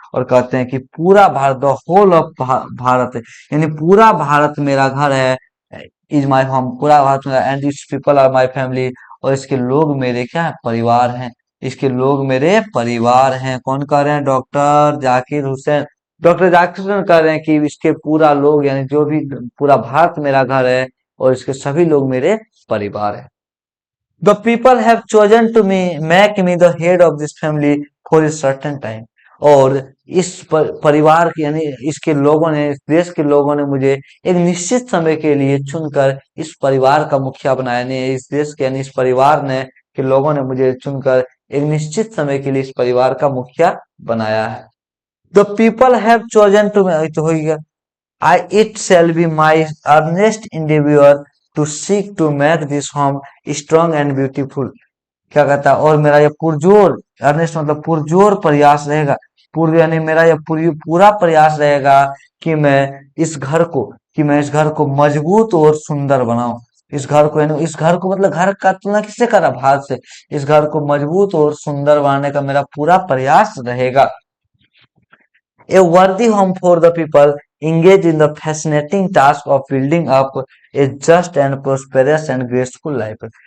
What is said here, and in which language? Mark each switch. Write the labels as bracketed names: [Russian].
[Hindi] और कहते हैं कि पूरा Bharat, [English] the whole of Bharat [Hindi] यानी पूरा भारत मेरा घर है, [English] is my home [Hindi] पूरा भारत मेरा, [English] and its people are my family [Hindi] और इसके लोग मेरे क्या है? परिवार हैं। इसके लोग मेरे परिवार हैं। कौन कह रहे हैं? डॉक्टर जाकिर हुसैन। डॉक्टर जाकिर हुसैन कह रहे हैं कि इसके पूरा लोग यानी जो भी पूरा भारत मेरा घर है और इसके सभी लोग मेरे परिवार हैं। [English] The people have chosen to make me the head of this family for a certain time। [Hindi] और इस परिवार के यानी इसके लोगों ने इस देश के लोगों ने मुझे एक निश्चित समय के लिए चुनकर इस परिवार का मुखिया बनाया। यानी इस देश के यानी इस परिवार ने के लोगों ने मुझे चुनकर एक निश्चित समय के लिए इस परिवार का मुखिया बनाया है। [English] The people have chosen to [Hindi] तो हो गया। [English] It shall be my earnest endeavor to seek to make this home strong and beautiful। [Hindi] क्या कहता है? और मेरा यह पुरजोर अर्नेस्ट मतलब पुरजोर प्रयास रहेगा, पूर्व यानी मेरा यह पूरा प्रयास रहेगा कि मैं इस घर को मजबूत और सुंदर बनाऊं। इस घर को यानी इस घर को मतलब घर का तुलना किससे करा? भारत से। इस घर को मजबूत और सुंदर बनाने का मेरा पूरा प्रयास रहेगा। [English] A worthy home for the people engaged in the fascinating task of building up a just and prosperous and graceful life।